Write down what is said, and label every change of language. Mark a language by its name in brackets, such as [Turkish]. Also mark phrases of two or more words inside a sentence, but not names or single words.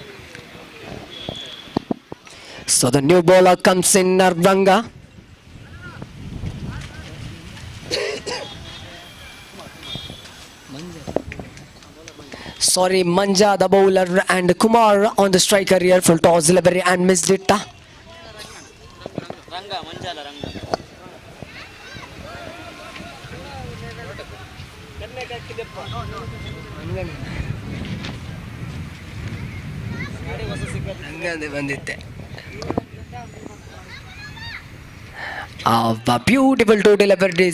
[English] So the new bowler comes in, Ranga. Sorry, Manja the bowler and Kumar on the striker here. Full toss delivery and missed it. [Tulu] ರಂಗ ಮಂಜಾಲ ರಂಗ ಬಂದಿತ್ತೆ. [English] Beautiful 2 deliveries.